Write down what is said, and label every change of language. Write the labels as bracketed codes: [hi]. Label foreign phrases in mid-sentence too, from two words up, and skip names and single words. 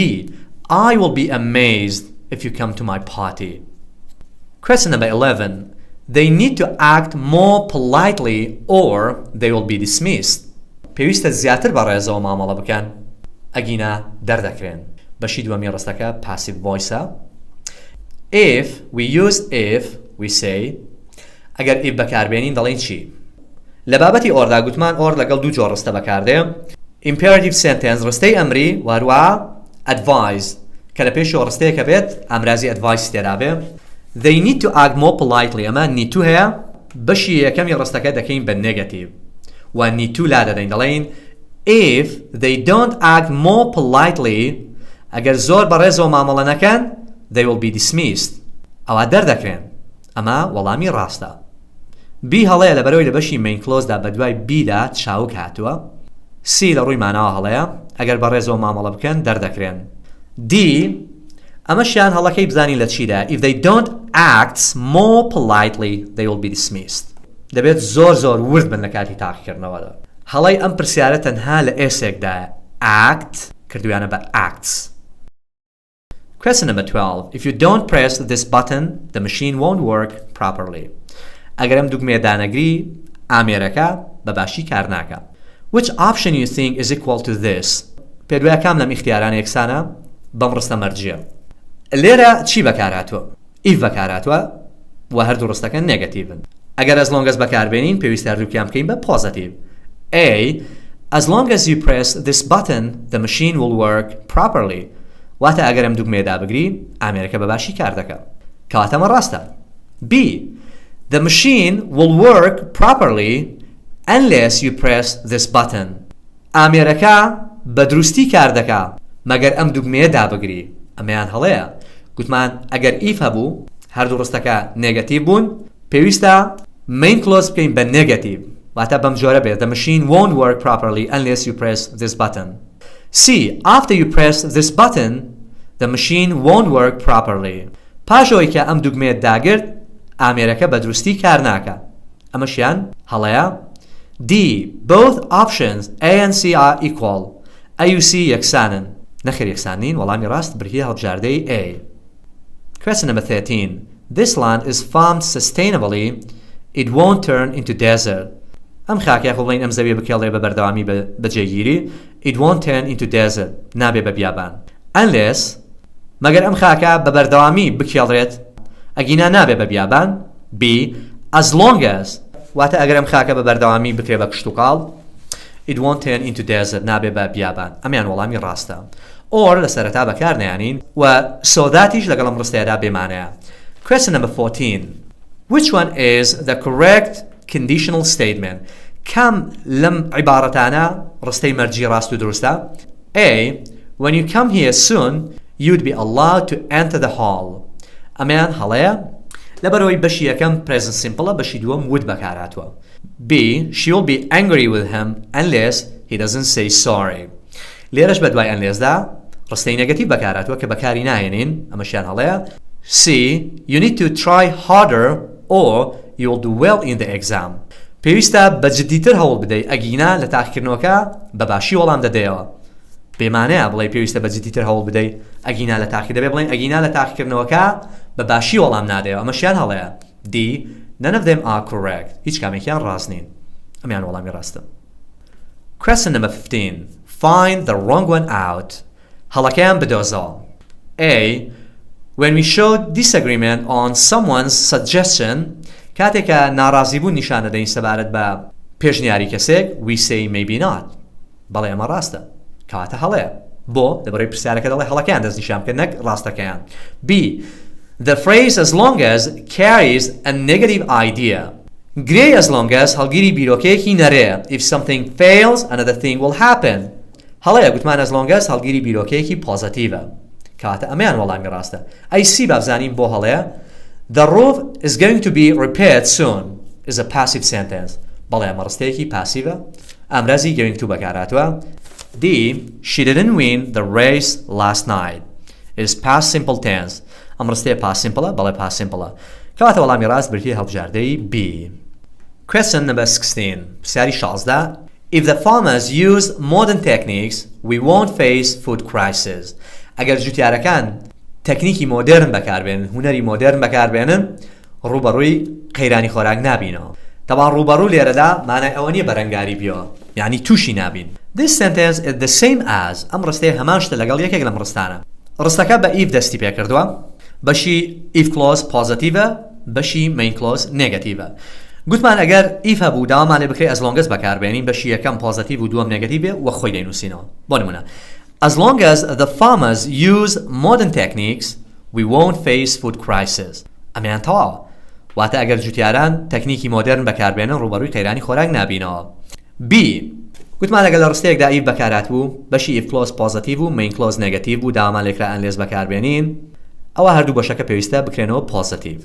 [en] I will be amazed if you come to my party. Question number 11. They need to act more politely or they will be dismissed. [ckb] پێویستە زیاتر بە ڕێزەوە مامەڵە بکەن ئەگینا دەردەکرێن. بەشی دووەمی ڕستەکە [en] passive voiceە. If we use if we say [ckb] ئەگەر if بەکاربێنین دەڵێن چی؟ لە بابەتی ئۆردا گوتمان ئۆر لەگەڵ دوو جۆر ڕستە بەکاردێ. [en] Imperative sentence [ckb] ڕستەی ئەمری وهروەها advise کە لە پێشەوە ڕستەیەکە بێت ئامرازی advice تێدا بێ. [en] They need to act more politely [ckb] ئەمە [en] need to [ckb] هەیە بەشی یەکەمی ڕستەکە دەکەین بە negative و [en] need to [ckb] لا دەدەین دەڵێن [en] if they don't act more politely [ckb] ئەگەر زۆر بەڕێزەوە مامەڵە نەکەن [en] they will be dismissed [ckb] ئەوە دەردەکرێن ئەمە وەڵامی ڕاستە. B هەڵەیە لەبەرەوەی لە بەشی [en] main clause [ckb] دا بە دوای B دا چاوک هاتووە. C لە ڕووی ماناوە هەڵەیە ئەگەر بەڕێزەوە مامەڵە بکەن دەردەکرێن. D ئەمەشیان هەڵەکەی بزانین لە چیدا [en] if they don't act more politely they will be dismissed [ckb] دەبێت زۆر ورد بن لە کاتی تاقیکردنەوەدا. هەڵەی ئەم پرسیارە تەنها لە ئێسێکدایە act کردویانە بە acts. [en] Question number 12. If you don't press this button, the machine won't work properly. [ckb] ئەگەر ئەم دوگمەیە دانەگری ئامێرەکە بەباشی کار ناکە. [en] Which option you think is equal to this? [ckb] پێدوایە کام لەم ئیختیارانە یەکسانە بەم ڕستە مەرجیە. لێرە چی بەکارهاتووە؟ if بەکارهاتووە و هەردوو ڕستەکە نێگەتیڤن. ئەگەر [en] as long as [ckb] بەکاربێنین پێویستە هەردووکیان بکەین بە positive. A. [en] As long as you press this button, the machine will work properly. [ckb] واتە ئەگەر ئەم دوگمەیە دابگری ئامێرەکە بەباشی کار دەکات. کەواتەمە ڕاستە. B. [en] The machine will work properly unless you press this button. [ckb] ئامێرەکە بە دروستی کار دەکات مەگەر ئەم دوگمەیە دابگری. ئەمەیان هەڵەیە. گوتمان ئەگەر if هەبوو هەردوو ڕستەکە نێگەتیڤ بوون پێویستە [en] main clause [ckb] بکەین بە نێگەتیڤ واتە بەم جۆرە بێت [en] the machine won't work properly unless you press this button. [ckb] C. [en] After you press this button the machine won't work properly. [ckb] پاشەوەی کە ئەم دوگمەیە داگرت ئامێرەکە بە دروستی کار ناکە. ئەمەشیان هەڵەیە D. [en] Both options A and C are equal. [ckb] A و C یەکسانن. نەخێر یەکسان نین وەڵامی ڕاست بریتیە هەڵبژاردەی A. [en] Question number 13. This land is farmed sustainably. It won't turn into desert. [ckb] ئەم خاکە خۆ بڵین ئەم زەویە بکێڵێ بە بەردەوامی بەجێگیری. [en] It won't turn into desert. [ckb] نابێ بە بیابان. Unless مەگەر ئەم خاکە بە بەردەوامی بکێڵێت ئەگینا نابێ بە بیابان. B. [en] As long as [ckb] واتە ئەگەر ئەم خاکە بە بەردەوامی بکرێ بە کشت و کاڵ [en] It won't turn into desert. [ckb] نابێ بە بیابان. ئەمیان وەڵامی ڕاستە. Or لە سەرەتا بەکار نێنین و سۆداتیش لەگەڵ ئەم ڕستەیەدا بێمانەیە. [en] Question number 14. Which one is the correct conditional statement? [ckb] كم لم عبارتانا ڕستەی مەرجی ڕاست و دروستە؟ A. [en] When you come here soon, you'd be allowed to enter the hall. [ckb] ئەمیان هەڵەیە لەبەرەوەی بەشی یەکەم [en] present simple [ckb] بەشی دووەم would بەکارهاتووە. B. [en] She will be angry with him unless he doesn't say sorry. [ckb] لێرەش بە دوای [en] unless-دا [ckb] ڕستەی نێگەتیڤ بەکارهاتووە کە بەکاری ناهێنین ئەمەشیان هەڵەیە. C. [en] You need to try harder or you'll do well in the exam. [ckb] پێویستە بەجددیتر هەوڵ بدەیت ئەگینا لە تاقیکردنەوەکە بەباشی وەڵام دەدەیەوە. بێمانەیە بڵێ پێویستە بەجددیتر هەوڵ بدەیت ئەگینا لە تاقی دەبێ بڵێن ئەگینا لە تاقیکردنەوەکە بەباشی وەڵام نادەیەوە. ئەمەشیان هەڵەیە. D. [en] None of them are correct. [ckb] هیچ کامێکیان ڕاست نین. ئەمیان وەڵامی ڕاستە. [en] Question number 15. Find the wrong one out. [ckb] هەڵەکەیان بدۆزەوە. A. [en] When we show disagreement on someone's suggestion, [ckb] کاتێکە ناڕازیبوون نیشان دەدەین سەبارەت بە پێشنیاری کەسێک, [en] we say maybe not. [ckb] بەڵێ ئەمە ڕاستە. کەواتە هەڵەیە. بۆ لەبەرەوەی پرسیارەکە دەڵێ هەڵەکەیان دەستنیشان بکەن نەک ڕاستەکەیان. B. [en] The phrase as long as carries a negative idea. [ckb] گرێی [en] as long as [ckb] هەڵگیری بیرۆکەیەکی نەرێ. [en] If something fails, another thing will happen. [ckb] هەڵەیە گوتمان [en] as long as [ckb] هەڵگیری بیرۆکەیەکی پۆزیتیڤە. کەواتە ئەمەیان وەڵامی ڕاستە. ئەی سی بابزانین بۆ هەڵەیە. [en] The roof is going to be repaired soon is a passive sentence. [ckb] بەڵێ ئەمە ڕستەیەکی پاسیڤە. ئامرازی [en] going to [ckb] بەکارهاتووە. D. [en] She didn't win the race last night. It is past simple tense. [ckb] ئەم ڕستەیە [en] past simple [ckb] بەڵێ [en] past simple. [ckb] کەواتە وەڵامی ڕاست بریتیە هەڵبژاردەی B. [en] Question number 16. پرسیاری 16. If the farmers use modern techniques, we won't face food crisis. [ckb] ئەگەر جوتیارەکان تەکنیکی مۆدرن بەکاربێنن هونەری مۆدرن بەکاربێنن ڕوبەڕووی قەیرانی خۆراک نابینەوە. تەبان ڕوبەڕوو لێرەدا مانای ئەوە نییە بەرەنگاری بیەوە یعنی تووشی نابین. [en] This sentence is the same as [ckb] ئەم ڕستەیە هەمان شتە لەگەڵ یەکێک لەم ڕستانە. ڕستەکە بە if دەستی پێ کردووە. بەشی [en] if clause [ckb] پۆزیتیڤە بەشی [en] main clause [ckb] نێگەتیڤە. گوتمان ئەگەر if هەبوو داوامانێ بکرێ [en] as long as [ckb] بەکاربێنین بەشی یەکەم پۆزیتیڤ و دووەم نێگەتیڤێ وە خۆی دەینووسینەوە. بۆ نمونە [en] As long as the farmers use modern techniques, we won't face food crisis. [ckb] ئەمیان تەواوە. واتە ئەگەر جوتیاران تەکنیکی مۆدرن بەکاربێنن ڕوبەڕووی قەیرانی خۆراک نابینەوە. B. گوتمان لەگەڵ لە ڕستەیەکدا if بەکارات بوو بەشی [en] if clause [ckb] پۆزیتیڤ و [en] main clause [ckb] نێگەتیڤ بوو داوامان لێکرا unless بەکاربێنین ئەوە هەردوو بەشەکە پێویستە بکرێنەوە پۆزیتیڤ.